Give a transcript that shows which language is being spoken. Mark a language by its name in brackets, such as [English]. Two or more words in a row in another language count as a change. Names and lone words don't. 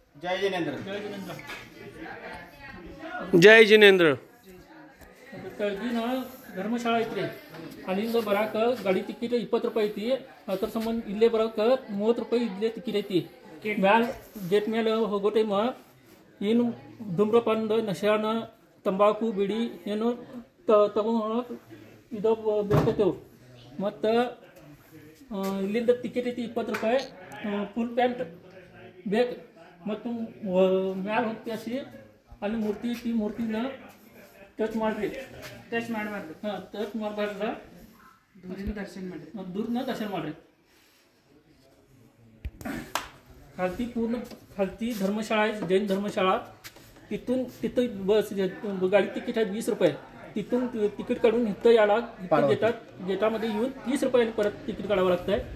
[Marathi] जय जिनेंद्र. जय जिनेंद्र. [Kannada] ಕಳ್ದಿನ ಧರ್ಮಶಾಲಾ ಐತ್ರಿ ಅಲ್ಲಿಂದ ಬರಾಕ ಗಾಡಿ ಟಿಕೆಟ್ 20 ರೂಪಾಯಿ ಐತಿ. ಅದ್ರ ಸಂಬಂಧ ಇಲ್ಲೇ ಬರಾಕ 30 ರೂಪಾಯಿ ಇಲ್ಲೇ ಟಿಕೆಟ್ ಐತಿ. ಮ್ಯಾಲ ಗೇಟ್ ಮೇಲೆ ಹೋಗೋ ಟೈಮ್ ಏನು ಧೂಮ್ರಪಾನದ ನಶಾನ ತಂಬಾಕು ಬಿಡಿ ಏನು ತಗೊಂಡು ಇದು ಬೇಕೈತೆವು. ಮತ್ತು ಇಲ್ಲಿಂದ ಟಿಕೆಟ್ ಐತಿ 20 ರೂಪಾಯಿ. ಫುಲ್ ಪ್ಯಾಂಟ್ ಬೇಕು. ಮತ್ತು ಮ್ಯಾಲ ಹೋಗ್ತೀಸಿ ಅಲ್ಲಿ ಮೂರ್ತಿ ಐತಿ. ಮೂರ್ತಿನ ಟಚ್ ಮಾಡ್ರಿ. ಟಚ್ ಮಾಡಬಾರ್ದು. ಹಾಂ, ಟಚ್ ಮಾಡಬಾರ್ದ. [Marathi] दूरनं दर्शन ಮಾಡ್ರಿ. खालती पूर्ण खालती धर्मशाळा आहे, जैन धर्मशाळा. तिथं बस गाडी तिकीट आहे 20 रुपये. तिथून तिकीट काढून इथं याला इथं देतात. गेटामध्ये येऊन 30 रुपयाने परत तिकीट काढावं लागतं आहे.